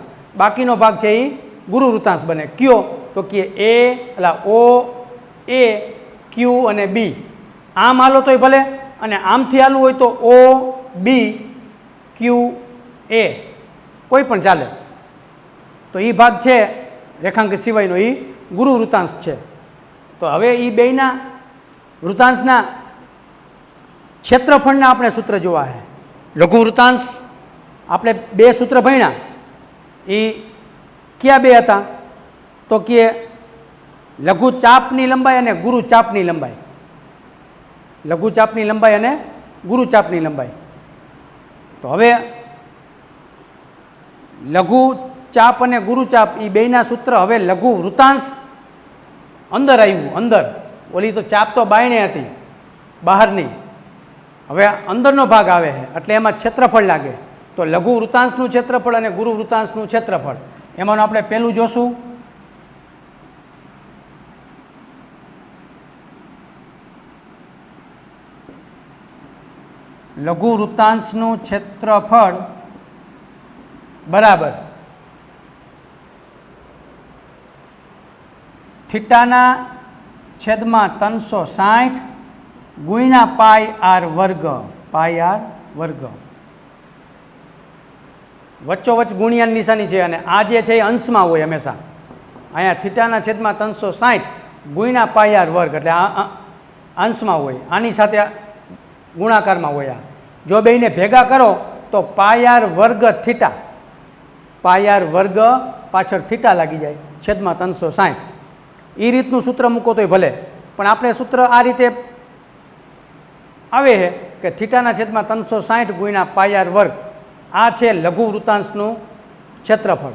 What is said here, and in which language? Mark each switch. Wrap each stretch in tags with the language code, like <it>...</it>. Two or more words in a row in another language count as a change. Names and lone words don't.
<gu>બાકીનો ભાગ છે એ ગુરુ વૃત્તાંશ બને। ક્યો તો કિ એ એટલા ઓ એ ક્યૂ અને બી આમ હાલો તોય ભલે અને આમથી હાલવું હોય તો ઓ બી ક્યૂ એ કોઈ પણ ચાલે। તો ઈ ભાગ છે રેખાંકિત સિવાયનો ઈ ગુરુ વૃત્તાંશ છે। તો હવે ઈ બેયના વૃત્તાંશના ક્ષેત્રફળના આપણે સૂત્ર જોવા હૈ। લઘુ વૃત્તાંશ આપણે બે સૂત્ર ભણ્યા એ ક્યા બે હતા? તો કિ લઘુ ચાપની લંબાઈ અને ગુરુ ચાપની લંબાઈ। લઘુ ચાપની લંબાઈ અને ગુરુ ચાપની લંબાઈ। તો હવે લઘુ ચાપ અને ગુરુ ચાપ એ બેયના સૂત્ર હવે લઘુ વૃત્તાંશ અંદર આવ્યું। અંદર ઓલી તો ચાપ તો બાયણે હતી બહારની, હવે અંદરનો ભાગ આવે હૈ એટલે એમાં ક્ષેત્રફળ લાગે। તો લઘુ વૃત્તાંશનું ક્ષેત્રફળ અને ગુરુ વૃત્તાંશનું ક્ષેત્રફળ એમાંનું આપણે પહેલું જોશું। લઘુ વૃત્તાંશનું ક્ષેત્રફળ બરાબર થીટાના છેદમાં 360 गुण્યા પાઈ આર વર્ગ। પાઈ આર વર્ગ વચ્ચોવચ્ચ ગુણ્યાની નિશાની છે અને આ જે છે એ અંશમાં હોય હંમેશા। અહીંયા થીટાના છેદમાં 360 ગુણ્યા પાઈ આર વર્ગ એટલે આ અંશમાં હોય, આની સાથે ગુણાકારમાં હોય। આ જો બેયને ભેગા કરો તો પાઈ આર વર્ગ થીટા, પાઈ આર વર્ગ પાછળ થીટા લાગી જાય છેદમાં 360। એ રીતનું સૂત્ર મૂકો તોય ભલે, પણ આપણે સૂત્ર આ રીતે આવે છે કે થીટાના છેદમાં 360 ગુણ્યા પાઈ આર વર્ગ આ છે લઘુ વૃત્તાંશનું ક્ષેત્રફળ।</gu>